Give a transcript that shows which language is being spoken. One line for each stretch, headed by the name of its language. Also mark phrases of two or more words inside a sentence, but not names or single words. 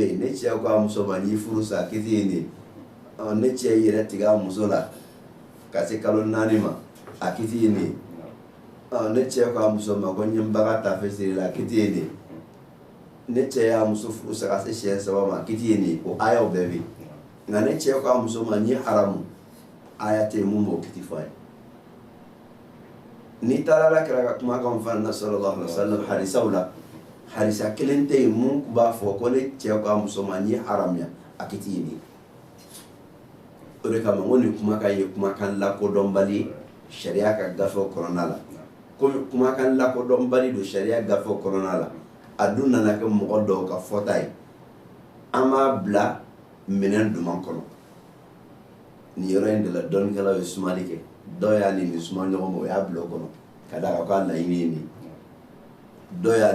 Bambara: yen ne cɛ k'a muso ma n ye furu sa kiti ye nin ne cɛ yɛrɛ tigɛ a muso la ka se kalo 4 ma a kiti ye nin ne cɛ k'a muso ma ko n ye n baga taafe siri la kiti ye nin ne cɛ y'a muso furu sa ka se siɲɛ 3 ma kiti ye nin o ayaw bɛɛ bɛ yen nga ne cɛ k'a muso ma n ye haramu aya tɛ mun b'o kiti fɔ a ye ni taara la kira ka kumakan fana na
Arabic: صلى الله عليه وسلم
Bambara: hadisaw la hadisa kelen tɛ yen mun b'a fɔ ko ne cɛ k'a muso ma n ye haramuya a kiti ye nin o de kama ko nin kumakan ye kumakan lakodɔnbali sariya ka gafew kɔnɔna la komi kumakan lakodɔnbali don sariya gafew kɔnɔna la a dun nana kɛ mɔgɔ dɔw ka fɔta ye an b'a bila minɛn duman kɔnɔ nin yɔrɔ in de la dɔnnikɛlaw ye sumali kɛ dɔw y'a ni suma ɲɔgɔn ma o y'a bila o kɔnɔ ka d'a kan k'a laɲini ye nin dɔw y'a